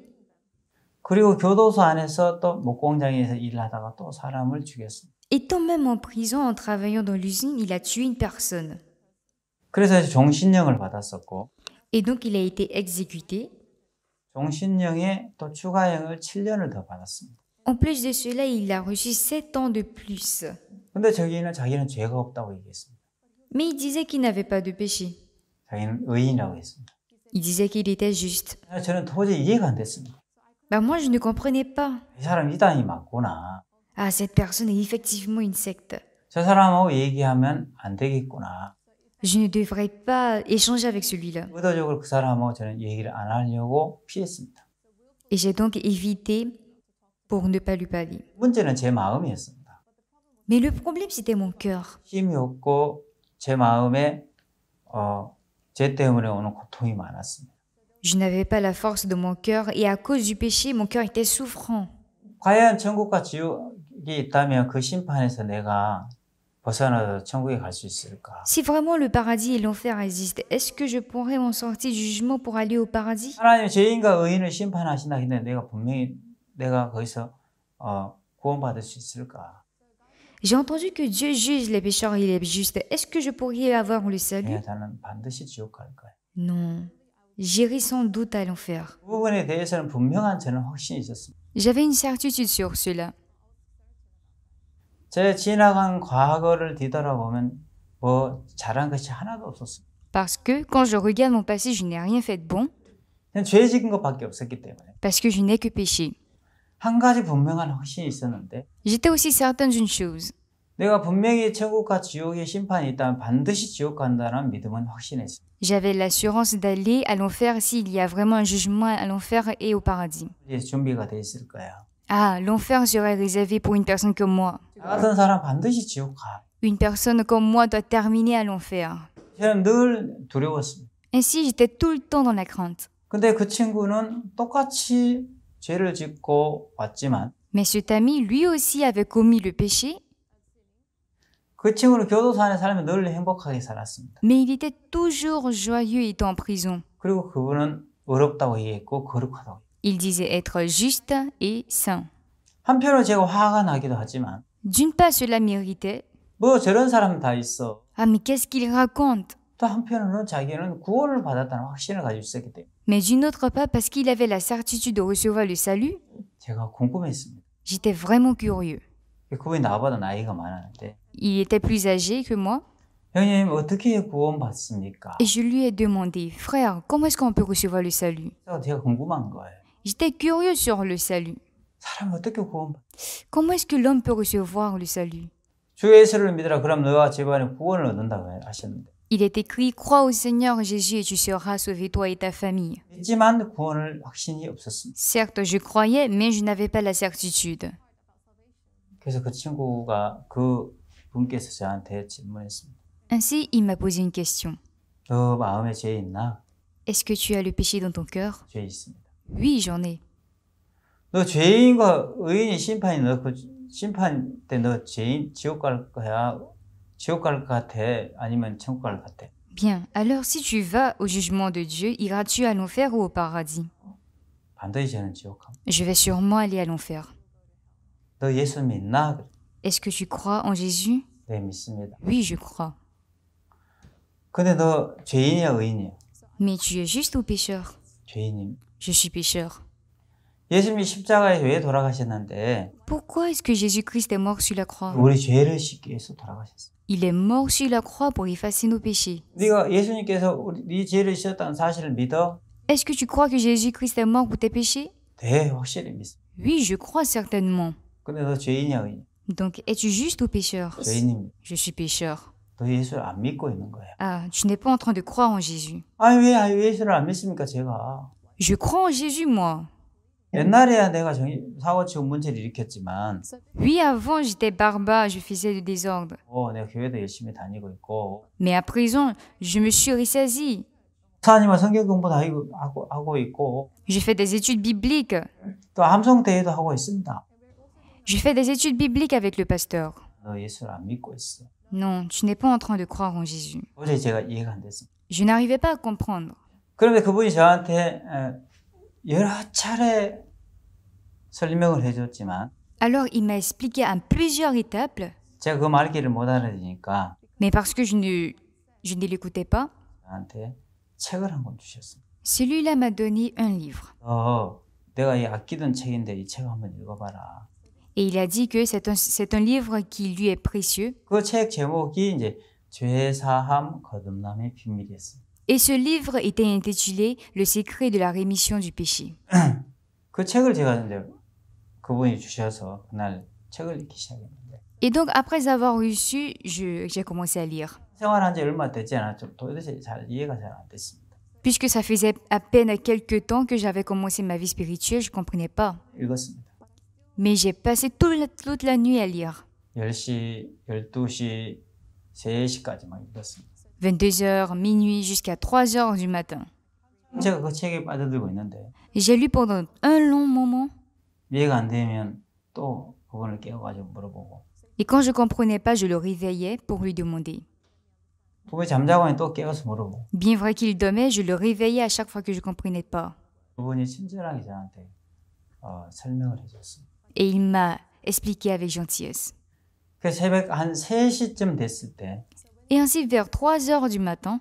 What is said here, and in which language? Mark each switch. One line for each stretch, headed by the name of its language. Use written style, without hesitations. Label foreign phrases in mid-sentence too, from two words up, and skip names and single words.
Korean: 그리고 교도소 안에서 또 목공장에서 일하다가 또 사람을 죽였어요.
French: Étant même en prison, en travaillant dans l'usine, il a tué une personne.
Korean: 그래서 종신령을 받았었고
French: Et donc, il a été exécuté.
Korean: 종신령에 또 추가형을 7년을 더 받았습니다.
French: En plus de cela, il a reçu 7 ans de plus.
Korean: 근데 자기는 죄가 없다고 얘기했습니다.
French: Mais il disait qu'il n'avait pas de péché.
Korean: 자기는 의인이라고 했습니다.
French: Il disait qu'il était juste.
Korean: 저는 도저히 이해가 안 됐습니다.
French: Bah moi, je ne comprenais pas.
Korean: 이 사람 이단이 맞구나.
French: Ah, cette personne est effectivement une secte.
Korean: 저 사람하고 얘기하면 안 되겠구나.
French: Je ne devrais pas échanger avec celui-là.
Korean: 의도적으로 그 사람하고 저는 얘기를 안 하려고 피했습니다.
French: Et j'ai donc évité pour ne pas lui parler.
Korean: 문제는 제 마음이었습니다.
French: Mais le problème, c'était mon cœur.
Korean: 힘이 없고 제 마음에 죄 때문에 오는 고통이 많았습니다.
French: Je n'avais pas la force de mon cœur et à cause du péché, mon cœur était souffrant.
Korean: 과연 천국과 지옥이 있다면 그 심판에서 내가 벗어나서 천국에 갈 수 있을까?
French: Si vraiment le paradis et l'enfer existent, est-ce que je pourrais m'en sortir du jugement pour aller au paradis?
Korean: 하나님 죄인과 의인을 심판하신다 했는데 내가 거기서 구원받을 수 있을까?
French: J'ai entendu que Dieu juge les pécheurs et les justes. Est-ce que je pourrais avoir le salut?
Korean: 저는 반드시 지옥 갈 거예요.
French: Non. J'irai sans doute à l'enfer.
Korean: 그 부분에 대해서는 분명한 저는 확신이 있었습니다.
French: J'avais une certitude sur cela.
Korean: 제 지나간 과거를 뒤돌아보면 뭐 잘한 것이 하나도 없었습니다.
French: Parce que quand je regarde mon passé, je n'ai rien fait de bon.
Korean: 그냥 죄 지은 것밖에 없었기 때문에
French: Parce que je n'ai que péché.
Korean: 한 가지 분명한 확신이 있었는데
French: J'étais aussi certaine d'une chose.
Korean: 내가 분명히 천국과 지옥의 심판이 있다면 반드시 지옥 간다는 믿음은 확신했어요.
French: J'avais l'assurance d'aller à l'enfer s'il y a vraiment un jugement à l'enfer et au paradis.
Korean: 이제 준비가 돼 있을 거야.
French: Ah, l'enfer serait réservé pour une personne comme moi.
Korean: 나 같은 사람 반드시 지옥 가.
French: Une personne comme moi doit terminer à l'enfer.
Korean: 저는 늘 두려웠습니다.
French: Ainsi, j'étais tout le temps dans la crainte.
Korean: 근데 그 친구는 똑같이 죄를 짓고 왔지만
French: Mais cet ami, lui aussi, avait commis le péché,
Korean: 그 친구는 교도소 안에 살면 늘 행복하게 살았습니다.
French: mais il était toujours joyeux étant en prison.
Korean: 그리고 그분은 어렵다고 얘기했고 거룩하다고.
French: Il disait être juste et saint.
Korean: 한편으로 제가 화가 나기도 하지만
French: D'une part, cela m'irritait.
Korean: 뭐 저런 사람 다 있어.
French: Ah, mais qu'est-ce qu'il raconte?
Korean: 또 한편으로는 자기는 구원을 받았다는 확신을 가지고 있었기 때문에
French: Mais d'une autre part, parce qu'il avait la certitude de recevoir le salut,
Korean: 제가 궁금했습니다.
French: j'étais vraiment curieux.
Korean: 그분이 나보다 나이가 많았는데
French: Il était plus âgé que moi,
Korean: 형님 어떻게 구원받습니까?
French: et je lui ai demandé, frère, comment est-ce qu'on peut recevoir le salut?
Korean: 제가 궁금한 거예요.
French: J'étais curieux sur le salut.
Korean: 사람 어떻게 구원받?
French: Comment est-ce que l'homme peut recevoir le salut?
Korean: 주 예수를 믿으라 그럼 너와 집안에 구원을 얻는다고 하셨는데
French: Il est écrit, crois au Seigneur Jésus et tu seras sauvé toi et ta famille.
Korean: 믿지만 구원을 확신이 없었습니다.
French: Certes, je croyais, mais je n'avais pas la certitude.
Korean: 그래서 그 친구가 그 분께서 저한테 질문했습니다.
French: Ainsi, il m'a posé une question.
Korean: 너 마음에 죄 있나?
French: Est-ce que tu as le péché dans ton cœur?
Korean: 죄 있습니다.
French: Oui, j'en ai.
Korean: 너 죄인과 의인이 심판이 너 그 심판 때 너 죄인 지옥 갈 거야? 지옥 갈 것 같아? 아니면 천국 갈 것 같아?
French: Bien, alors si tu vas au jugement de Dieu, iras-tu à l'enfer ou au paradis?
Korean: 반드시 저는 지옥 갑니다.
French: Je vais sûrement aller à l'enfer.
Korean: 너 예수 믿나? 그래.
French: Est-ce que tu crois en Jésus?
Korean: 네, 믿습니다.
French: Oui, je crois.
Korean: 근데 너 죄인이야, 의인이야?
French: Mais tu es juste ou pécheur?
Korean: 죄인입니다.
French: Je suis pécheur.
Korean: 예수님이 십자가에 왜 돌아가셨는데
French: Pourquoi est-ce que Jésus-Christ est mort sur la croix?
Korean: 우리 죄를 씻기 위해서 돌아가셨어요.
French: Il est mort sur la croix pour effacer nos péchés.
Korean: 네가 예수님께서 네 죄를 씻었다는 사실을 믿어?
French: Est-ce que tu crois que Jésus-Christ est mort pour tes péchés?
Korean: 네, 확실히 믿습니다.
French: Oui, je crois certainement.
Korean: 근데 너 죄인이야, 의인?
French: Donc, es-tu juste ou pécheur?
Korean: 죄인입니다.
French: Je suis pécheur.
Korean: 너 예수를 안 믿고 있는 거야.
French: Ah, tu n'es pas en train de croire en Jésus.
Korean: 아니 왜 예수를 안 믿습니까, 제가?
French: Je crois en Jésus, moi.
Korean: 옛날에야 내가 사고치고 문제를 일으켰지만
French: Oui, avant, j'étais barbare, je faisais du désordre.
Korean: 내가 교회도 열심히 다니고 있고
French: Mais à présent, je me suis ressaisi.
Korean: 목사님과 성경 공부도 하고 있고
French: Je fais des études bibliques.
Korean: 또 함성대회도 하고 있습니다.
French: Je fais des études bibliques avec le pasteur.
Korean: 너 예수를 안 믿고 있어.
French: Non, tu n'es pas en train de croire en Jésus.
Korean: 도저히 제가 이해가 안 됐습니다.
French: Je n'arrivais pas à comprendre.
Korean: 그런데 그분이 저한테 여러 차례 설명을 해줬지만
French: Alors, il m'a expliqué à plusieurs étapes,
Korean: 제가 그 말귀를 못 알아들으니까
French: mais parce que je ne l'écoutais pas,
Korean: 저한테 책을 한 권 주셨습니다.
French: celui-là m'a donné un livre.
Korean: 내가 이 아끼던 책인데 이 책 한번 읽어봐라.
French: Et il a dit que c'est un livre qui lui est précieux.
Korean: 그 책 제목이 이제 죄사함 거듭남의 비밀이었습니다.
French: Et ce livre était intitulé Le secret de la rémission du péché.
Korean: 그 책을 제가 이제 그분이 주셔서 그날 책을 읽기 시작했는데
French: Et donc, après avoir reçu, j'ai commencé à lire.
Korean: 생활한 지 얼마 되지 않았죠. 도대체 잘 이해가 잘 안 됐습니다.
French: Puisque ça faisait à peine quelques temps que j'avais commencé ma vie spirituelle, je ne comprenais pas.
Korean: 읽었습니다.
French: Mais j'ai passé toute la nuit à lire.
Korean: 10시, 12시, 3시까지 막 읽었습니다.
French: 22h, minuit, jusqu'à 3h du matin.
Korean: 제가 그 책에 빠져들고 있는데
French: J'ai lu pendant un long moment.
Korean: 이해가 안 되면 또 그분을 깨워가지고 물어보고
French: Et quand je ne comprenais pas, je le réveillais pour lui demander.
Korean: 그분이 잠자고 하면 또 깨워서 물어보고
French: Bien vrai qu'il dormait, je le réveillais à chaque fois que je ne comprenais pas.
Korean: 그분이 친절하게 저한테 설명을 해줬어요.
French: Et il m'a expliqué avec gentillesse.
Korean: 그 새벽 한 3시쯤 됐을 때
French: Et ainsi, vers 3h du matin,